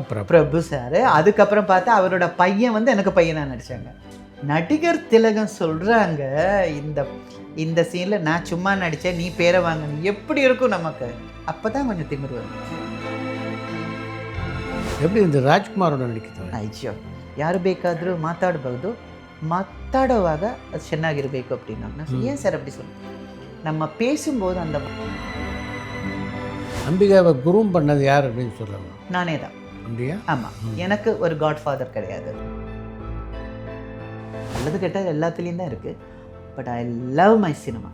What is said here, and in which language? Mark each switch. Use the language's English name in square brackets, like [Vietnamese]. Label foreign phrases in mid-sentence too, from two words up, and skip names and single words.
[Tamil] பிரபு சார். அதுக்கப்புறம் பார்த்தா அவரோட பையன் வந்து எனக்கு பையனாக நடித்தாங்க. நடிகர் திலகம் சொல்கிறாங்க, இந்த சீனில் நான் சும்மா நடித்தேன், நீ பேரை வாங்கணும், எப்படி இருக்கும் நமக்கு? அப்போ தான் கொஞ்சம் திமிரு வரும். எப்படி இந்த ರಾಜ್ಕುಮಾರೋட ನಡಿಕಿದ್ದಾರೆ? [Kannada] ಅಯ್ಯೋ, ಯಾರು ಬೇಕಾದರೂ ಮಾತಾಡಬಹುದು, ಮಾತಾಡುವಾಗ ಅದು ಚೆನ್ನಾಗಿರಬೇಕು அப்படின்னா. [Tamil] ஏன் சார் அப்படி சொல்லுங்க? நம்ம பேசும்போது அந்த அம்பிகாவை குரூம் பண்ணது யார் அப்படின்னு சொல்லலாம்? நானே தான். அப்படியா? ஆமாம், எனக்கு ஒரு [English] God father [Tamil] கிடையாது. நல்லது கெட்டது எல்லாத்துலேயும் தான் இருக்குது. [English] But I love my cinema.